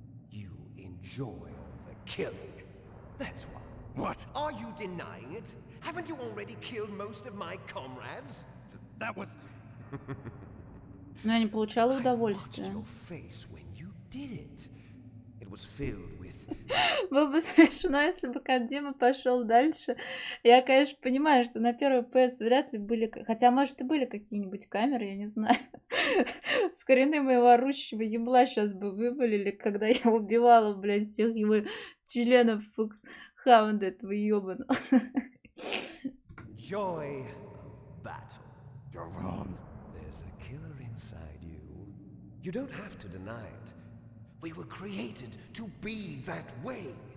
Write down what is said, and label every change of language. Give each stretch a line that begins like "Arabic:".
English: You enjoy all the killing. That's why. What? Are you denying it? Haven't you already killed most of my comrades? That was...
Russian: Но я не получала
English: I watched
Russian: удовольствия.
English: your face when you did it. It was filled with...
Russian: Было бы смешно, если бы Кодзима пошел дальше. Я, конечно, понимаю, что на первый PS вряд ли были... Хотя, может, и были какие-нибудь камеры, я не знаю. С коренным моего орущего ебла сейчас бы вывалили, когда я убивала, блядь, всех его членов Фоксхаунда этого ёбаного.
English: Joy of battle. You're wrong. There's a killer inside you. You don't have to deny it. We were created to be that way.